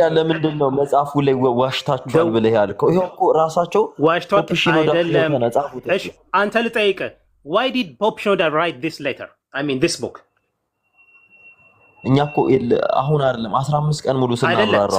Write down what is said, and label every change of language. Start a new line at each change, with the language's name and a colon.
Amharic: ያለ ምንድነው መጽሐፉ ላይ ዋሽታችኋል ብለህ ያልከው ይሄው እኮ ራሳቸው ዋሽቷት አይደለም እሺ አንተ ልጠይቅ
English: why did Pope Shinoda write this letter I mean this book
Amharic: እኛ እኮ አሁን አይደለም 15 ቀን ሙሉ ስናብራራው